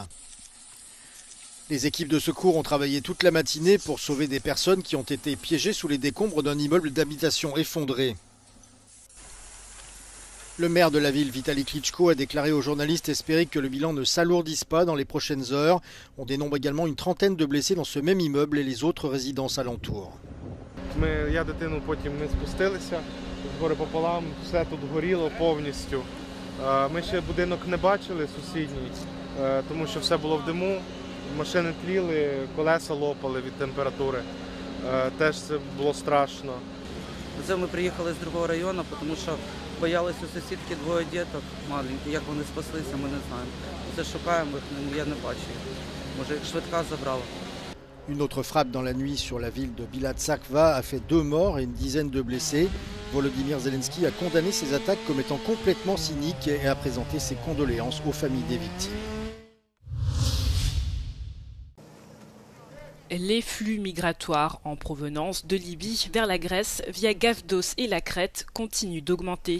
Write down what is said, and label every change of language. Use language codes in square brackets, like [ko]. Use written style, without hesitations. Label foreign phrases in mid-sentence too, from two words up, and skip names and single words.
[fr] Les équipes de secours ont travaillé toute la matinée pour sauver des personnes qui ont été piégées sous les décombres d'un immeuble d'habitation effondré. Le maire de la ville, Vitali Klitschko, a déclaré aux journalistes espérer que le bilan ne s'alourdisse pas dans les prochaines heures. On dénombre également une trentaine de blessés dans ce même immeuble et les autres résidences alentours. [uk] Я дитину потім не спустилися, згори пополам, все тут горіло повністю. Ми ще будинок не бачили сусідній, тому що все було в диму, машини тліли, колеса лопали від температури. Теж це було страшно. Це ми приїхали з другого району, тому що боялися у сусідки двоє діток маленьких. Як вони спаслися, ми не знаємо. Це шукаємо їх, я не бачу їх. Може, їх швидка забрала. [fr] Une autre frappe dans la nuit sur la ville de Bilatskva a fait 2 morts et une dizaine de blessés. Volodymyr Zelensky a condamné ces attaques comme étant complètement cyniques et a présenté ses condoléances aux familles des victimes. Les flux migratoires en provenance de Libye vers la Grèce via Gavdos et la Crète continuent d'augmenter.